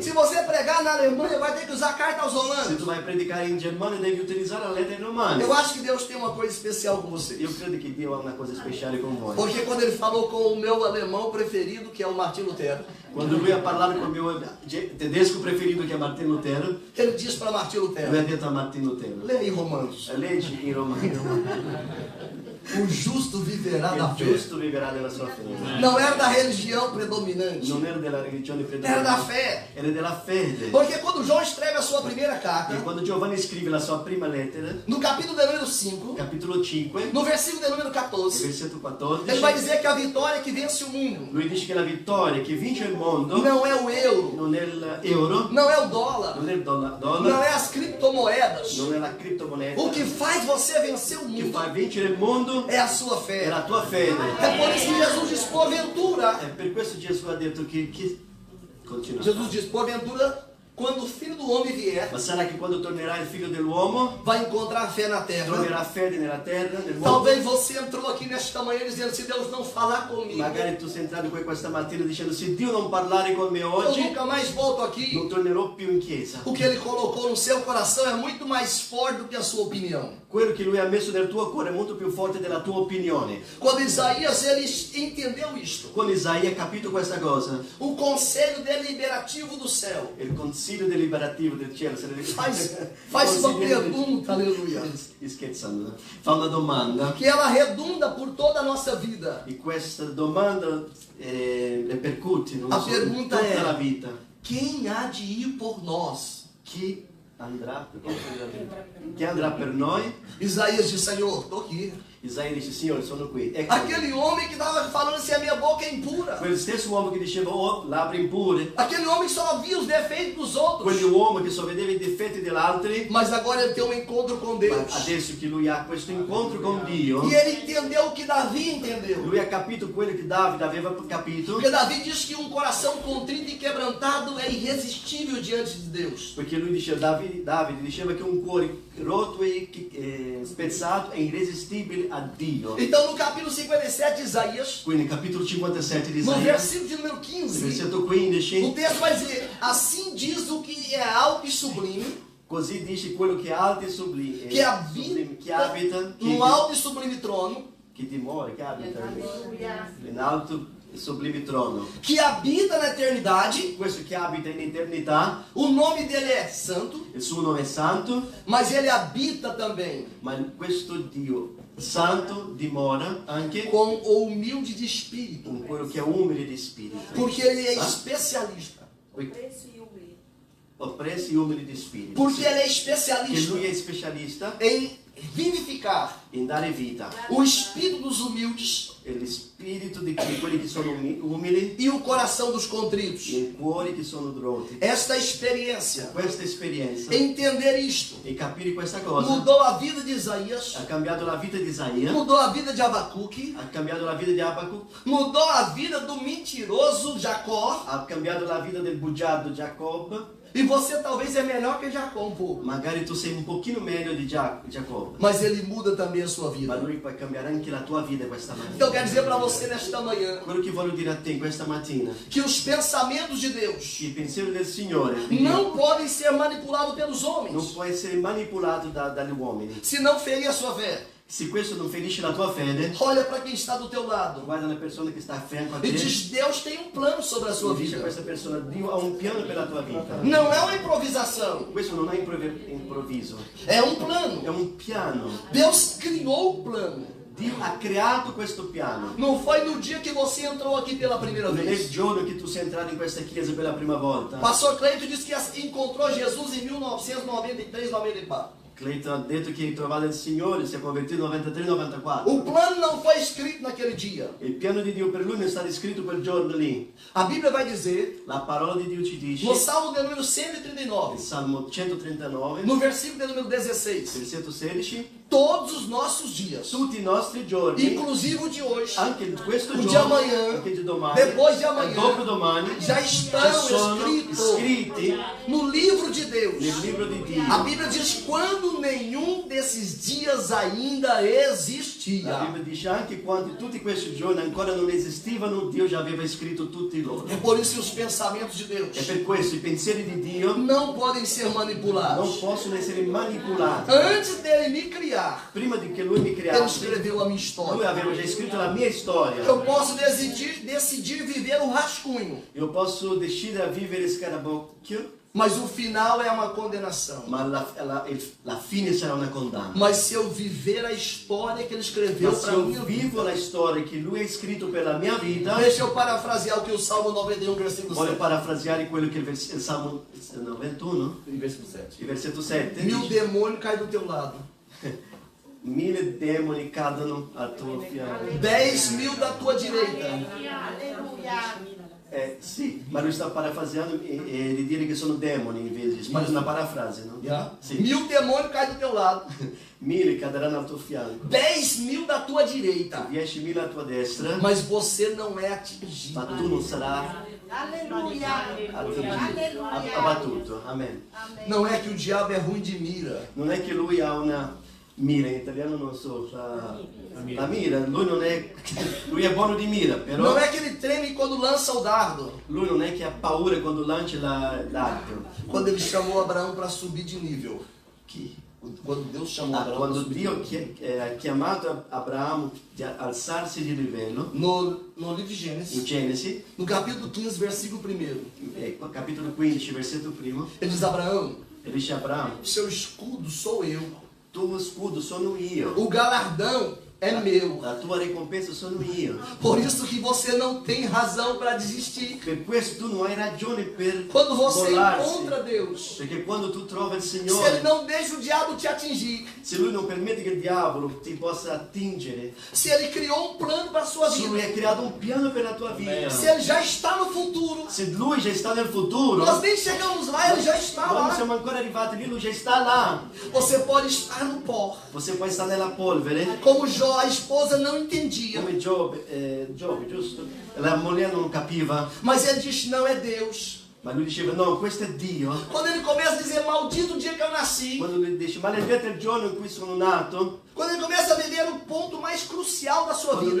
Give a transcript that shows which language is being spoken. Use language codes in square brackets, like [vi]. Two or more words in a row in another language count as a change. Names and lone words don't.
[pt] Se você pregar na Alemanha, vai ter que usar a carta aos [it] Se [pt] Romanos. [it] tu vai predicare in Germania devi utilizzare la lettera ai Romani. [pt] Eu acho que Deus tem uma coisa especial com você. [it] Io credo che Dio ha una cosa speciale con voi. [pt] Porque quando ele falou com o meu alemão preferido, que é o Martin Lutero, [it] Quando lui ha parlato con il mio tedesco preferito che è Martin Lutero, [pt] ele diz para Martin [it] lui ha [pt] Lutero: [it] detto a Martin Lutero, [pt] leia em Romanos. [it] leggi in Romano. [pt] O justo viverá da [it] Il [pt] fé. [it] giusto viverà della sua fede. [pt] Não era da religião predominante, [it] Non era della religione [pt] era da [it] predominante, [pt] fé. [it] era della fede. [pt] Porque quando João escreve a sua primeira [it] E [pt] carta, [it] quando Giovanni scrive la sua prima lettera, [pt] no capítulo de número 5, [it] capitolo 5, [pt] no versículo de número 14, [it] versetto 14, [pt] ele vai dizer que a vitória que vence o mundo [it] lui dice che la vittoria che vince il mondo [pt] não é o euro, [it] non è l'euro, [pt] não é o dólar, [it] non è il [pt] não [it] dollaro, [pt] é as criptomoedas. [it] non è la criptomoneta. [pt] O que faz você vencer o [it] Che [pt] mundo [it] fa vincere il mondo [pt] é a sua [it] è [pt] fé. [it] la tua fede. [pt] É por isso que Jesus diz, porventura. [it] E per questo Gesù ha detto che continua. [pt] Jesus diz, porventura, quando o Filho do Homem vier, [it] Ma sarà che quando tornerà il figlio dell'uomo, [pt] vai encontrar fé na terra. [it] troverà fede nella terra, nel mondo. [pt] Talvez você entrou aqui nesta manhã dizendo, se Deus não falar comigo, [it] Magari tu sei entrato qui questa mattina dicendo se Dio non parlare con me [pt] eu [it] oggi, [pt] nunca mais volto aqui. [it] non tornerò più in chiesa. [pt] O que Ele colocou no seu coração é muito mais forte do que a sua opinião. [it] Quello che lui ha messo nel tuo cuore è molto più forte della tua opinione. [pt] Quando Isaías ele entendeu isto, [it] Quando Isaia ha capito questa cosa, [pt] o conselho deliberativo do céu [it] il consiglio deliberativo del cielo se ne [pt] faz uma pergunta, aleluia, [it] scherzando, fa una domanda [pt] que ela redunda por toda a nossa vida. [it] e questa domanda ripercuote non La so, [pt] pergunta [it] tutta è: la vita. [pt] Quem há de ir por nós? [it] Chi andrà per noi? [pt] Isaías diz, Senhor, estou aqui. [it] Isaia dice, Signore, sono qui. Ecco, [pt] Aquele homem que estava falando assim, a minha boca é impura. [it] quel stesso uomo che diceva, oh, labbra impure, [pt] Aquele homem que só via os defeitos dos outros. [it] quell'uomo che só vedeva i difetti degli altri, [pt] Mas agora ele tem um encontro com [it] ma [pt] Deus. [it] adesso che lui ha questo incontro con Dio, [pt] E ele entendeu o que Davi entendeu. [it] lui ha capito quello che Davide aveva capito, [pt] Porque Davi diz que um coração contrito e quebrantado é irresistível diante de Deus. [it] perché lui diceva, Davide diceva che un cuore rotto e spezzato è irresistibile a Dio. [pt] Então no capítulo 57 de Isaías, [it] Quindi capitolo 57 di [pt] no [it] Isaia, [pt] versículo de número 15, [it] versetto [pt] o [it] 15, [pt] texto vai dizer, assim diz o que é alto e sublime, [it] così dice quello che è alto e sublime, [pt] que habita [it] che abita, [pt] no alto e sublime trono, [it] che dimora, che abita in alto e sublime trono. [pt] que habita na eternidade, [it] Questo che abita in eternità, [pt] o nome dele é santo, [it] il suo nome è santo, [pt] mas ele habita também [it] ma questo Dio santo dimora anche [pt] com o humilde de espírito, [it] con quello che è umile di spirito. [pt] porque ele é especialista. [it] Oppressi e umili di spirito. [pt] Porque ele é [it] Che [pt] especialista [it] lui è specialista [pt] em vivificar [it] in dare vita. [pt] o espírito dos humildes [it] E lo spirito di quelli che sono umili [pt] e o coração dos contritos. [it] e i cuori che sono roti. [pt] Esta experiência, [it] Questa esperienza [pt] entender isto, [it] e capire questa cosa [pt] mudou a vida de Isaías, [it] ha cambiato la vita di Isaia, [pt] mudou a vida de Abacuque, [it] ha cambiato la vita di Abacuc, [pt] mudou a vida do mentiroso Jacó. [it] ha cambiato la vita del bugiardo Giacobbe. [pt] E você talvez é melhor que Jacó um pouco, [it] Magari tu sei un pochino meglio di Giacobbe, [pt] mas ele muda também a sua [it] ma [pt] vida. [it] lui può cambiare anche la tua vita questa [pt] Então [it] mattina. [pt] eu quero dizer para você nesta manhã [it] Quello che voglio dire a te questa mattina, [pt] que os pensamentos de Deus [it] che il pensiero del Signore di Dio, [pt] não podem ser manipulados pelos [it] non [pt] homens, [it] può essere manipolato dagli uomini. [pt] senão ferir a sua fé. [it] Se questo non ferisce la tua fede, [pt] Olha para quem está do teu lado [it] guarda la persona che sta a fianco a te [pt] e [it] e [pt] diz: Deus tem um plano sobre a sua [it] dice a [pt] vida. [it] questa persona, Dio ha un piano per la tua vita. [pt] Não é uma improvisação, [it] Questo non è improvviso, [pt] é um [it] è [pt] plano. [it] un piano. [pt] Deus criou o plano. [it] Dio ha creato questo piano. [pt] Não foi no dia que você entrou aqui pela primeira [it] Non è il [pt] vez. [it] giorno che tu sei entrato in questa chiesa per la prima volta. [pt] Pastor Cleito disse que encontrou Jesus em 1993-94. [it] Clayton ha detto che hai trovato il Signore, si è convertito nel 93-94. [pt] O plano não foi escrito naquele dia. [it] Il piano di Dio per lui non è stato scritto quel giorno lì. [pt] A Bíblia vai dizer, [it] La parola di Dio ci dice, [pt] no Salmo de número [it] nel [pt] 139, [it] Salmo 139, [pt] no versículo de número 16, [it] versetto 16, [pt] todos os nossos dias, [it] tutti i nostri giorni, [pt] inclusive o de hoje, [it] anche questo [pt] o de [it] giorno, [pt] amanhã, [it] anche di domani, [pt] depois de amanhã, [it] dopo domani, [pt] já [it] ci sono [pt] estão [it] scritti [pt] no livro de Deus. [it] nel libro di Dio. [pt] A Bíblia diz quando nenhum desses dias ainda existia. [it] La Bibbia dice anche quando tutti questi giorni ancora non esistivano, Dio già aveva scritto tutti loro. [pt] É por isso que os pensamentos de Deus [it] E per questo i pensieri di Dio [pt] não podem ser [it] non [pt] manipulados. [it] possono essere manipolati. [pt] Antes dele me criar, [it] Prima di che lui mi [pt] ele [it] creasse, [pt] escreveu a minha [it] lui [pt] história. [it] aveva già scritto la mia storia. [pt] Eu posso decidir viver o rascunho, [it] Io posso decidere a vivere scarabocchio, [pt] Mas o final é uma condenação. [it] ma la fine sarà una condanna. [pt] Mas se eu viver a história que ele escreveu [it] Ma se [pt] para [it] io [pt] mim, [it] vivo la storia che lui ha scritto per la mia vita, [pt] deixa eu parafrasear o que o Salmo 91, versículo [it] voglio [pt] 7. [it] parafraseare quello che il Salmo 91, [pt] Versículo 7. [it] il versetto 7 [pt] Mil [it] dice, [pt] demônios caem do teu lado. [it] 1000 demoni cadono al tuo fianco. [pt] 10.000 da tua direita. [it] Sì, ma lui sta parafraseando e di dire che sono demoni invece, ma è una parafrase, no? [en] Yeah. [it] Sì. [pt] 1000 demônios caem do teu lado. [it] 1000 cadranno al tuo fianco, [pt] 10.000 da tua direita. [it] 10.000 alla tua destra, [pt] Mas você não é atingido. [it] ma tu non sarai abbattuto. [pt] Amen. Não é que o diabo é ruim de mira. [it] Non è che lui ha una mira, in italiano non so, la mira, lui è buono di mira, però [pt] Não é que ele treme quando lança o dardo. [it] lui non è che ha paura quando lancia l'arco. [pt] Quando ele chamou Abraão para subir de nível. [it] Chi? [pt] Quando Deus chamou Abraão para [it] Quando [pt] subir. [it] Dio ha chiamato Abramo di alzarsi di livello, [pt] No livro de [it] in [pt] Gênesis, [it] Genesi, [pt] no capítulo 15, versículo 1, [it] capitolo 15, versetto 1, [pt] ele diz: Abraão, [it] e dice Abramo, [pt] seu escudo sou eu. [it] tuo scudo sono io, [pt] O galardão é meu. [it] la tua ricompensa sono io. [pt] Por isso que você não tem razão para desistir. [it] Per questo tu non hai ragione per [pt] Quando você [it] mollarsi, [pt] encontra Deus, [it] perché quando tu trovi il [pt] se ele [it] Signore, [pt] não deixa o diabo te atingir, [it] se lui non permette che il diavolo ti possa attingere, [pt] se ele criou um plano para a sua [it] se lui [pt] vida, [it] ha creato un piano per la tua vita, [pt] se ele já está no futuro, [it] se lui già sta nel futuro, [pt] nós nem chegamos lá, ele já está [it] non [pt] lá. [it] siamo ancora arrivati lì, lui già sta là. [pt] Você pode estar no pó. Você pode estar [it] nella polvere, [pt] Como Jó, a esposa não entendia, [it] come Giobbe, giusto? La moglie non capiva, [pt] mas ele disse: não é Deus. [it] ma lui diceva no, questo è Dio. [pt] Quando ele começa a dizer: maldito o dia que eu nasci, [it] Quando lui dice maledetto il giorno in cui sono nato, [pt] quando ele começa a viver o ponto mais crucial da sua [it] quando lui